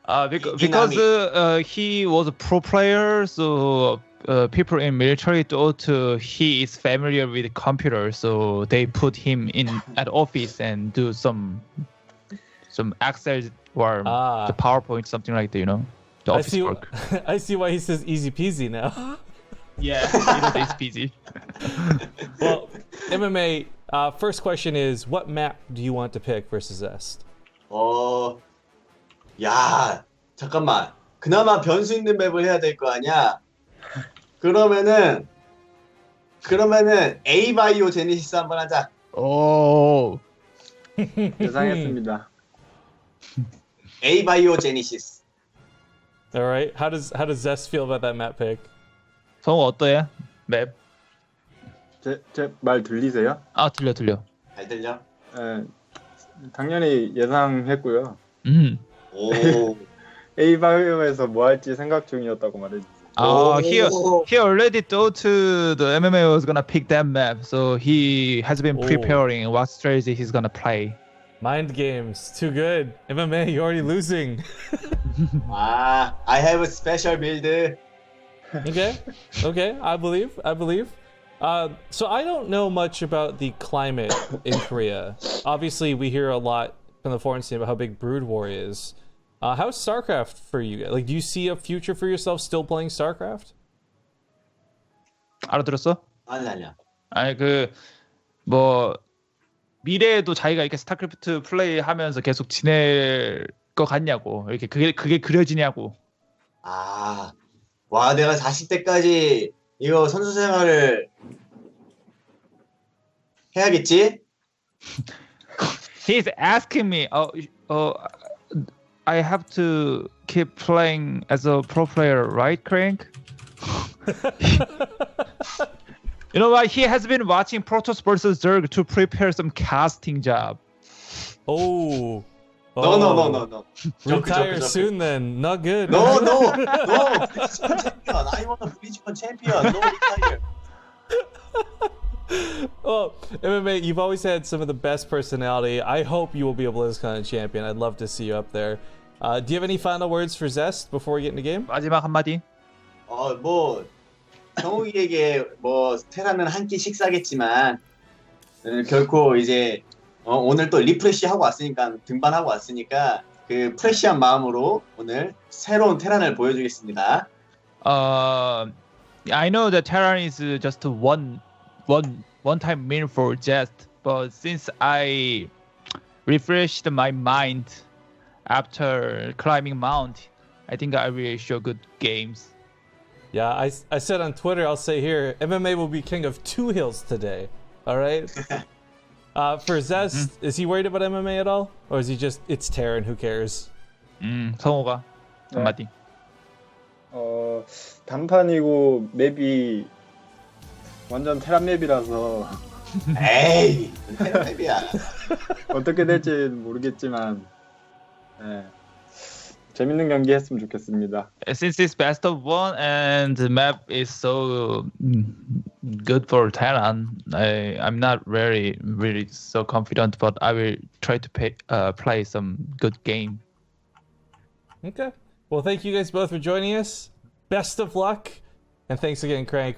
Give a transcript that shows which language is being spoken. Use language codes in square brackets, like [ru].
[en] Because he was a pro player, so people in military thought he is familiar with computer, so they put him in at office and do some Excel or the PowerPoint, something like that, the office work. I see why he says easy peasy now. Yeah, easy peasy. Well, MMA, first question is, what map do you want to pick versus Zest? [ko] 야, 잠깐만. 그나마 변수 있는 맵을 해야 될 거 아니야? 그러면은 에이바이오 제네시스 한번 하자. 오. 예상했습니다. 에이바이오 제네시스. [en] All right. How does Zest feel about that map pick? [ko] 성우 어때요? 맵? 제 말 들리세요? 들려. 잘 들려? 네, 당연히 예상했고요. 오. A바이오에서 뭐 할지 생각 중이었다고 말해주세요. [en] He already thought the MMA was gonna pick that map, so he has been preparing what strategy he's gonna play. Mind games, too good. MMA, you're already losing. I have a special build. Okay, I believe. So I don't know much about the climate in Korea. Obviously, we hear a lot from the foreign scene about how big Brood War is. How's StarCraft for you guys? Like, do you see a future for yourself still playing StarCraft? [ko] 알아들었어? 아니야. 아니 뭐 미래에도 자기가 이렇게 스타크래프트 플레이하면서 계속 지낼 것 같냐고. 이렇게 그게 그려지냐고. 와, 내가 40대까지 이거 선수 생활을 해야겠지? [en] He's asking me, I have to keep playing as a pro player, right, Crank? You know what? He has been watching Protoss vs. Zerg to prepare some casting job. Oh. No. Retire soon then. Not good. No. BlizzCon champion. I want a BlizzCon champion. No retire. Oh, MMA, you've always had some of the best personality. I hope you will be a BlizzCon champion. I'd love to see you up there. Do you have any final words for Zest before we get into the game? [ko] 마지막 한마디. 정욱이에게 테라는 한 끼 식사겠지만 결코 이제 오늘 또 리프레시하고 왔으니까 등반하고 왔으니까 그 프레시한 마음으로 오늘 새로운 테란을 보여주겠습니다. [en] I know that Terran is just one time meal for Jest, but since I refreshed my mind after climbing mount, I think I will show good games. Yeah, I said on Twitter, I'll say here, MMA will be king of 2 hills today. All right? For Zest, is he worried about MMA at all? Or is he just, it's Terran, who cares? [ko] 성호가 한마디. 단판이고 맵이 완전 테란 맵이라서 에이, 테란 맵이야. 어떻게 될지 모르겠지만 재밌는 경기 했으면 좋겠습니다. [en] Since it's best of 1 and the map is so good for Terran, I'm not really so confident, but I will try to play some good game. Okay. Well, thank you guys both for joining us. Best of luck. And thanks again, Crank.